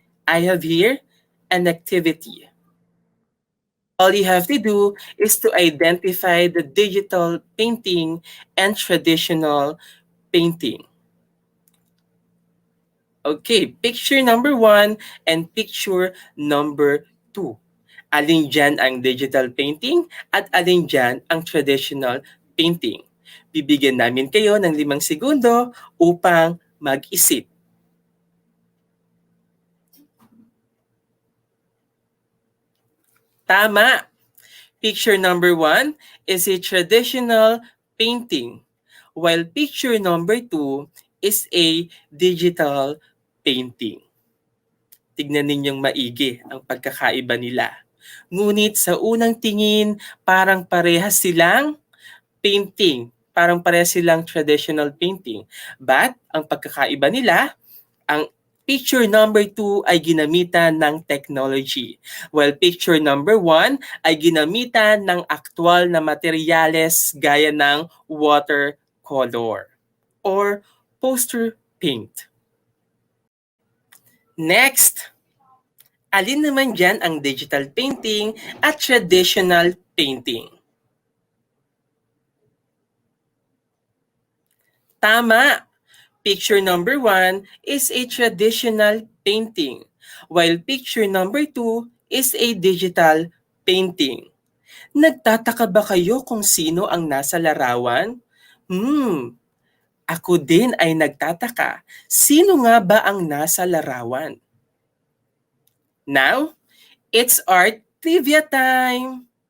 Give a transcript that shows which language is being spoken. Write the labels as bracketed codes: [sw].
[en] I have here an activity. All you have to do is to identify the digital painting and traditional painting. Okay, picture number 1 and picture number 2. [tl] Alin dyan ang digital painting at alin dyan ang traditional painting. Bibigyan namin kayo ng 5 segundo upang mag-isip. Tama! [en] Picture number 1 is a traditional painting, while picture number 2 is a digital painting. [tl] Tignan ninyong maigi ang pagkakaiba nila. Ngunit sa unang tingin, parang parehas silang painting, parang pareha silang traditional painting. But ang pagkakaiba nila, ang picture number 2 ay ginamitan ng technology, while picture number 1 ay ginamitan ng aktwal na materyales gaya ng watercolor or poster paint. Next, alin naman dyan ang digital painting at traditional painting? [en] Tama! Picture number 1 is a traditional painting, while picture number 2 is a digital painting. [tl] Nagtataka ba kayo kung sino ang nasa larawan? Ako din ay nagtataka. Sino nga ba ang nasa larawan? [en] Now, it's art trivia time!